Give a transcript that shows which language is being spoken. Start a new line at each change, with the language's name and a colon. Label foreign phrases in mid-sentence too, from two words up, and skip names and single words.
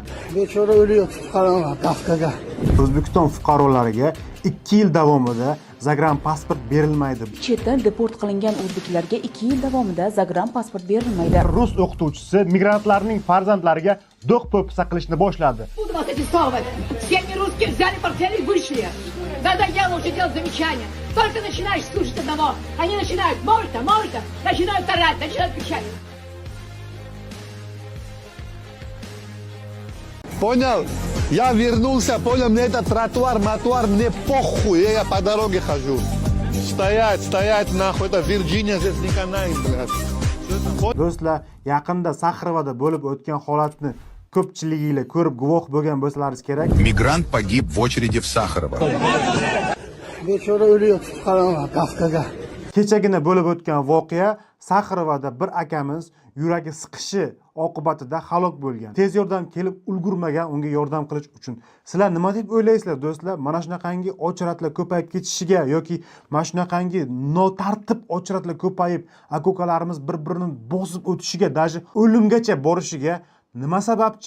Uzbek: Bechora o'lyapti fuqarolar Kafkaga. O'zbekiston fuqarolariga 2 yil davomida zagranipasport berilmaydi. Chetdan deport qilingan o'zbeklarga 2 yil davomida zagranipasport berilmaydi. Rus o'qituvchisi migrantlarning farzandlariga do'q po'pisa qilishni boshladi.
Russian: Буду вас аттестовывать. Семьи русские взяли портфели и вышли. Надоело уже делать замечания. Только начинаешь слушать одного. Они начинают морта, начинают орать, начинают кричать. Понял? Я вернулся, понял, мне этот тротуар, мне похуй, я по дороге хожу. Стоять, нахуй, это Вирджиния, здесь не канает, блядь.
Uzbek: Do'stlar, yaqinda Saxarovada bo'lib o'tgan holatni ko'pchiliginglar ko'rib guvoh bo'lgan bo'lsalaringiz kerak.
Russian: Мигрант погиб в очереди в Сахарово.
Uzbek: Bechora o'lyapti fuqarolar Kafkaga. Kechagina bo'lib o'tgan voqea Saxarovada bir akamiz yuragi siqishi oqibatida halok bo'lgan. Tez yordam kelib ulgurmagan unga yordam qilish uchun. Sizlar nima deb o'ylaysizlar do'stlar? Mana shunaqangi ochratlar ko'payib ketishiga yoki mana shunaqangi notartib ochratlar ko'payib, akokalarimiz bir-birini bosib o'tishiga, даже o'limgacha borishiga nima sababchi?